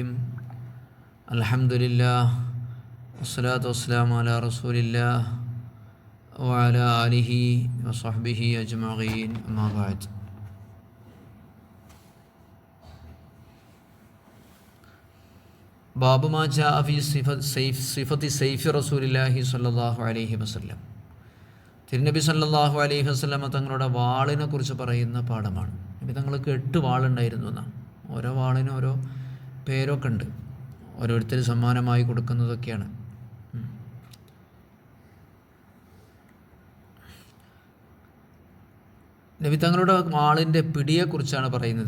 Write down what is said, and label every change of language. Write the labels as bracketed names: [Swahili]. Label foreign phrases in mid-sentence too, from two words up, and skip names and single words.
[Arabic] الحمد لله والصلاة والسلام على رسول الله وعلى آله وصحبه أجمعين. أما بعد. باب ما جاء في صفة سيف رسول الله صلى الله عليه وسلم. [Malayalam] തിരുനബി [Arabic] صلى الله عليه وسلم [Malayalam] തങ്ങളുടെ വാളിനെ കുറിച്ച് പറയുന്ന പാഠമാണ്. നബി തങ്ങൾക്ക് 8 വാളുണ്ടായിരുന്നു എന്നാണ്. ഓരോ വാളിനും ഓരോ പേരൊക്കെ ഉണ്ട്, ഓരോരുത്തർ സമ്മാനമായി കൊടുക്കുന്നതൊക്കെയാണ്. നബി തങ്ങളുടെ വാളിൻ്റെ പിടിയെക്കുറിച്ചാണ് പറയുന്നത്.